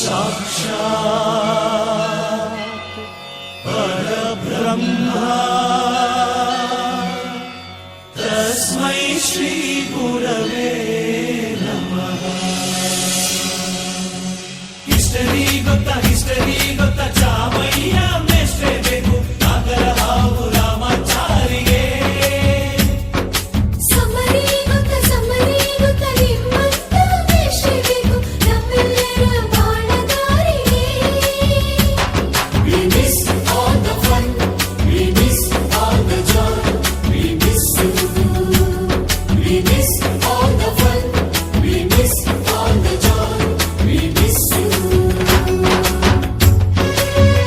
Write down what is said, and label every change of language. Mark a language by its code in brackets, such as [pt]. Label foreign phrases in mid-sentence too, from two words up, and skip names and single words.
[sa] ಸಾಕ್ಷಾತ್ ಪರಬ್ರಹ್ಮ ತಸ್ಮೈ ಶ್ರೀ ಗುರವೇ [kn] ಹಿಸ್ಟರಿ ಗೊತ್ತಾ ಚಾಮಯ್ಯ ಮೇಷ್ಟ್ರೆ ಬೇಕು ನಾಗರ ಹಾವು ರಾಮಾಚಾರಿಗೆ ಸಮರಿ ಗೊತ್ತ ನಿಮ್ಮಂತ ಮೇಷ್ಟ್ರೆ ಬೇಕು ನಮ್ಮೆಲ್ಲರ ಬಾಳಗಾರಿಗೆ. [en] We miss all the fun, we miss all the joy, we miss you. We miss all the fun, we miss all the joy, we miss you.